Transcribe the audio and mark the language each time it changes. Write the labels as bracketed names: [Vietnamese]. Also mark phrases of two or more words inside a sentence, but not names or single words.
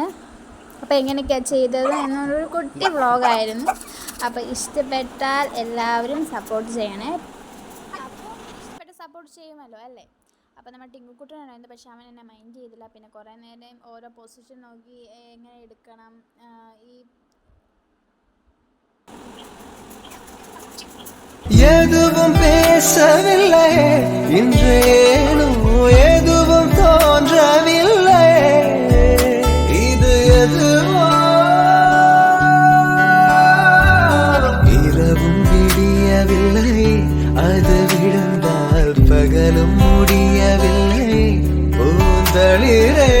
[Malayalam] അപ്പോൾ എങ്ങനെയൊക്കെയാണ് ചെയ്തത് എന്നൊരു കുട്ടി വ്ളോഗായിരുന്നു. അപ്പോൾ ഇഷ്ടപ്പെട്ടാൽ എല്ലാവരും സപ്പോർട്ട് ചെയ്യണേ. അപ്പോൾ സപ്പോർട്ട് ചെയ്യുമല്ലോ അല്ലേ? അപ്പോൾ നമ്മൾ ടിങ്കുക്കുട്ടനുണ്ടായിരുന്നു, പക്ഷെ അവൻ എന്നെ മൈൻഡ് ചെയ്തില്ല. പിന്നെ കുറേ നേരം ഓരോ പൊസിഷൻ നോക്കി എങ്ങനെ എടുക്കണം, [Tamil] எதுவும் பேசவில்லை இன்றேனோ எதுவும் தோன்றவில்லை இது எதுவோ இரவும் விடியவில்லை அது விழுந்தால் பகலும் முடியவில்லை பூந்தளிர்